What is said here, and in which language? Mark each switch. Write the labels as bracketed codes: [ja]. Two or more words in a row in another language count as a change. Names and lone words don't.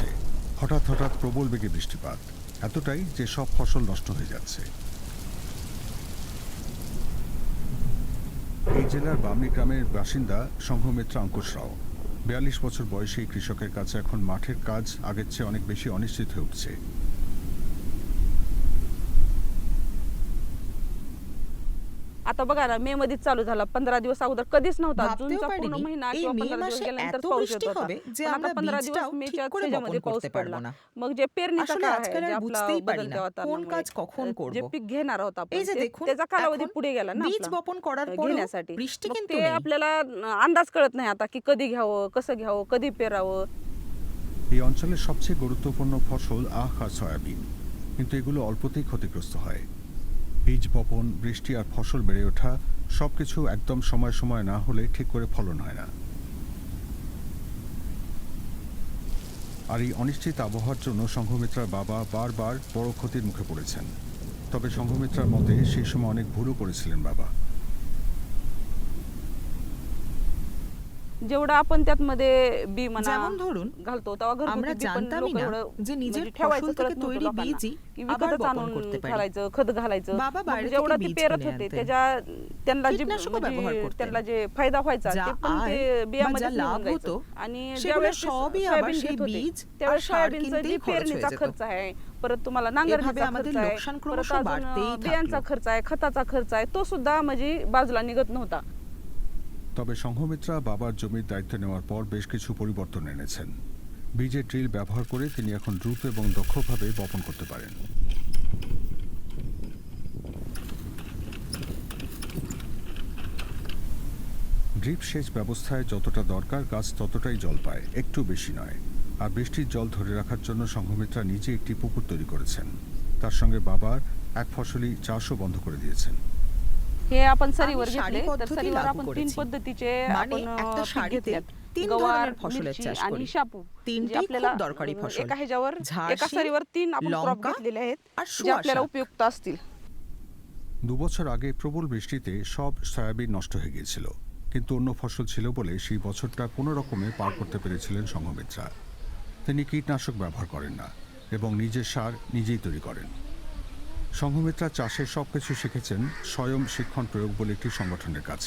[bn] হঠাৎ হঠাৎ প্রবল বেগে বৃষ্টিপাত, এতটাই যে সব ফসল নষ্ট হয়ে যাচ্ছে। এই জেলার বামনি গ্রামের বাসিন্দা সংঘমিত্রা অঙ্কুশ রাও। 42 বছর বয়সী এই কৃষকের কাছে এখন মাঠের কাজ আগের চেয়ে অনেক বেশি অনিশ্চিত হয়ে উঠছে। [mr] आता बघा ना, मे मध्येच चालू झाला, 15 दिवस अगोदर कधीच नव्हता. जूनचा पूर्ण महिना किंवा 15 दिवस गेल्यानंतर पाऊस येत होता, पण आता 15 दिवस मेच्या त्याच्यामध्ये पाऊस पडला. मग जे पेरणीचा काळ आहे, जे आपला बदलत्या वातावरणामुळे जे पीक घेणार आहोत आपण, त्याचा कालावधी पुढे गेला ना घेण्यासाठी. ते आपल्याला अंदाज कळत नाही आता की कधी घ्यावं, कसं घ्यावं, कधी पेरावं। [bn] এই অঞ্চলের সবচেয়ে গুরুত্বপূর্ণ ফসল আখ আর সয়াবিন, কিন্তু এগুলো অল্পতেই ক্ষতিগ্রস্ত হয়। বীজ বপন, বৃষ্টি আর ফসল বেড়ে ওঠা সবকিছু একদম সময় সময় না হলে ঠিক করে ফলন হয় না। আর এই অনিশ্চিত আবহাওয়ার জন্য সংঘমিত্রার বাবা বারবার বড় ক্ষতির মুখে পড়েছেন। তবে সংঘমিত্রার মতে সেই সময় অনেক ভুলও করেছিলেন বাবা। [mr] जेवढं आपण त्यात मध्ये बी म्हणा [bn] যেমন ধরুন [mr] घालतो तेव्हा [bn] আমরা [mr] घरगुती बी पण [bn] জানতামই [mr] लोक [bn] না [mr] एवढं [bn] যে নিজের [mr] म्हणजे [bn] ফসল [mr] ठेवायचं [bn] থেকে [mr] कळत नव्हतं [bn] তৈরি [mr] लोकांना [bn] বীজই [mr] की [bn] আবার [mr] विकतच [bn] বপন [mr] आणून [bn] করতে পারি। [mr] घालायचं खत घालायचं बाबा मग [bn] বাইরে [mr] जेवढं [bn] থেকে [mr] ते [bn] বীজ [mr] पेरत [bn] কিনে [mr] होते [bn] আনতেন। [mr] त्याच्या त्यांना जे [bn] কীটনাশকও ব্যবহার [mr] म्हणजे [bn] করতেন। [mr] त्यांना जे फायदा व्हायचा [bn] যা [mr] ते पण ते [bn] আয় বা [mr] बियामध्ये [bn] যা লাভ [mr] निघून [bn] হতো [mr] जायचं आणि [bn] সেগুলো [mr] ज्यावेळेस ते [bn] সবই আবার [mr] सोयाबीन [bn] সেই [mr] घेत होते [bn] বীজ আর [mr] त्यावेळेस [bn] সার [mr] सोयाबीनचा [bn] কিনতেই [mr] जे [bn] খরচ হয়ে [mr] पेरणीचा [bn] যেত। [mr] खर्च आहे परत तुम्हाला [bn] এভাবে [mr] नांगरणीचा [bn] আমাদের [mr] खर्च आहे [bn] লোকসান [mr] परत [bn] ক্রমশ [mr] अजून [bn] বাড়তেই [mr] बियांचा [bn] থাকলো। [mr] खर्च आहे खताचा खर्च आहे तो सुद्धा म्हणजे बाजूला निघत नव्हता। [bn] তবে সংঘমিত্রা বাবার জমির দায়িত্ব নেওয়ার পর বেশ কিছু পরিবর্তন এনেছেন। বীজের ড্রিল ব্যবহার করে তিনি এখন দ্রুত এবং দক্ষভাবে বপন করতে পারেন। ড্রিপ সেচ ব্যবস্থায় যতটা দরকার গাছ ততটাই জল পায়, একটু বেশি নয়। আর বৃষ্টির জল ধরে রাখার জন্য সংঘমিত্রা নিজে একটি পুকুর তৈরি করেছেন। তার সঙ্গে বাবার এক ফসলি চাষও বন্ধ করে দিয়েছেন। [mr] हे आपण सरीवर [bn] আমি [mr] घेतले [bn] সারি [mr] तर [bn] পদ্ধতি [mr] सरीवर [bn] লাগু [mr] आपण तीन [bn] করেছি। [mr] पद्धतीचे [bn] মানে [mr] आपण [bn] একটা [mr] पीक [bn] সারিতে [mr] घेतल्यात। [bn] তিন [mr] गवार, [bn] ধরনের ফসলের [mr] मिरची [bn] চাষ [mr] आणि [bn] করি। [mr] शापू [bn] তিনটেই [mr] जे आपल्याला [bn] খুব দরকারি ফসল। [mr] एका ह्याच्यावर [bn] ঝাড় [mr] एका [bn] শিম, [mr] सरीवर तीन आपण क्रॉप [bn] লঙ্কা [mr] घेतलेले आहेत [bn] আর [mr] जे आपल्याला [bn] শোঁয়া শাক। [mr] उपयुक्त असतील। [bn] 2 বছর আগে প্রবল বৃষ্টিতে সব সয়াবিন নষ্ট হয়ে গিয়েছিল, কিন্তু অন্য ফসল ছিল বলে সেই বছরটা কোনো রকমে পার করতে পেরেছিলেন সংঘমিত্রা। তিনি কীটনাশক ব্যবহার করেন না এবং নিজের সার নিজেই তৈরি করেন। সংঘমিত্রা চাষের সবকিছু শিখেছেন স্বয়ং শিক্ষণ প্রয়োগ বলে একটি সংগঠনের কাছে।